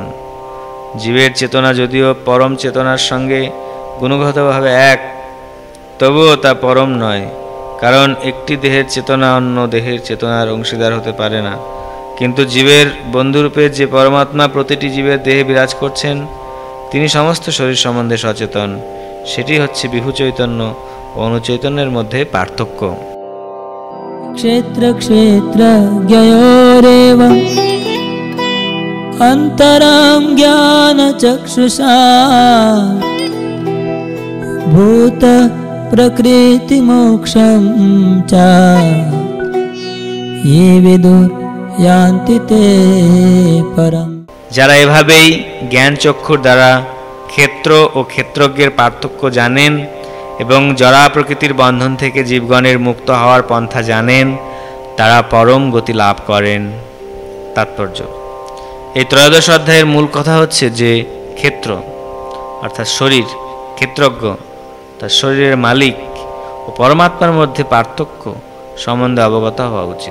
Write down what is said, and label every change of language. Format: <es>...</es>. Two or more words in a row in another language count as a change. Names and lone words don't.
<bn>জীবের চেতনা যদিও পরম চেতনার সঙ্গে গুণগতভাবে এক, তবুও তা পরম নয়, কারণ একটি দেহের চেতনা অন্য দেহের চেতনার অংশীদার হতে পারে না। কিন্তু জীবের বন্ধুরূপে যে পরমাত্মা প্রতিটি জীবের দেহে বিরাজ করছেন, তিনি সমস্ত শরীর সম্বন্ধে সচেতন। সেটি হচ্ছে বিভু চৈতন্য ও অনুচৈতন্যের মধ্যে পার্থক্য।</bn> <sa>क्षेत्र क्षेत्रज्ञयोरेव अन्तरं ज्ञानचक्षुषा भूत प्रकृति मोक्षं च ये विदुर्यान्ति ते परम्।</sa> <bn>যারা এভাবেই জ্ঞান চক্ষুর দ্বারা ক্ষেত্র ও ক্ষেত্রজ্ঞের পার্থক্য জানেন এবং জড়া প্রকৃতির বন্ধন থেকে জীবগণের মুক্ত হওয়ার পন্থা জানেন, তারা পরম গতি লাভ করেন। তাৎপর্য: এই ত্রয়োদশ অধ্যায়ের মূল কথা হচ্ছে যে ক্ষেত্র অর্থাৎ শরীর, ক্ষেত্রজ্ঞ তার শরীরের মালিক ও পরমাত্মার মধ্যে পার্থক্য সম্বন্ধে অবগত হওয়া উচিত।</bn>